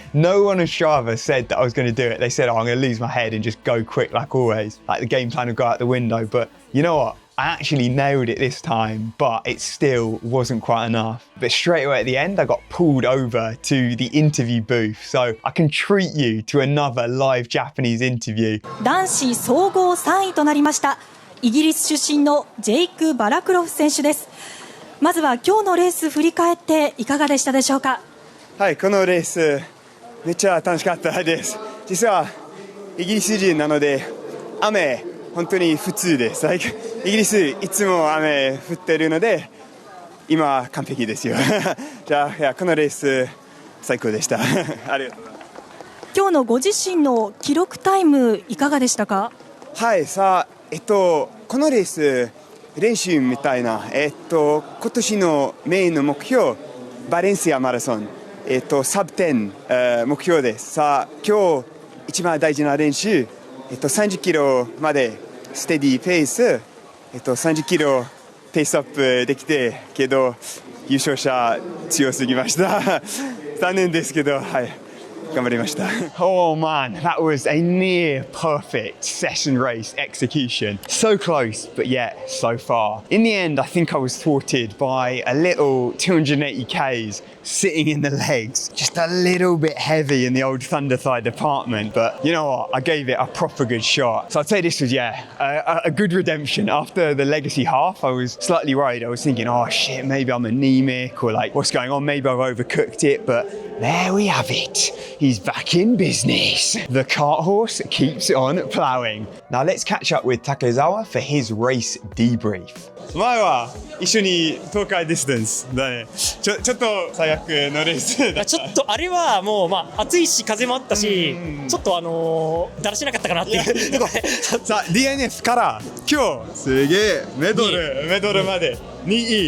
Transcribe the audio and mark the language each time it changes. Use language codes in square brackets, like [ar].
[en] No one on Strava said that I was going to do it. They said, oh, I'm going to lose my head and just go quick like always. Like the game plan would go out the window. But you know what? I actually nailed it this time, but it still wasn't quite enough. But straight away at the end, I got pulled over to the interview booth. So I can treat you to another live Japanese interview. [ja] 男子総合3位となりました。イギリス出身のジェイク・バラクロフ選手です。まずは今日のレース振り返っていかがでしたでしょうか。はい、このレースめっちゃ楽しかったです。実はイギリス人なので雨本当に普通です。イギリスいつも雨降ってるので今完璧ですよ。じゃあこのレース最高でした。ありがとうございます。今日のご自身の記録タイムいかがでしたか。はい、さあこのレース練習みたいな今年のメインの目標バレンシアマラソンサブ10、目標です。さあ今日一番大事な練習30キロまでステディペース30キロペースアップできてけど優勝者強すぎました残念ですけどはい頑張りました。 [en] Oh man, that was a near perfect session race execution. So close, but yet so far. In the end, I think I was thwarted by a little 280k's sitting in the legs. Just a little bit heavy in the old Thunder Thigh department, but you know what? I gave it a proper good shot. So I'd say this was, a good redemption. After the legacy half, I was slightly worried. I was thinking, oh shit, maybe I'm anemic or like, what's going on? Maybe I've overcooked it, but there we have it. He's back in business. The cart horse keeps on ploughing. Now let's catch up with Takezawa for his race debrief. [ja] 前は一緒に東海ディスタンスだね。ちょっと最悪のレースだ。ちょっとあれはもう暑いし風もあったし、ちょっとだらしなかったかなっていうところで。さあ DNF から今日すげえメドルまで2位。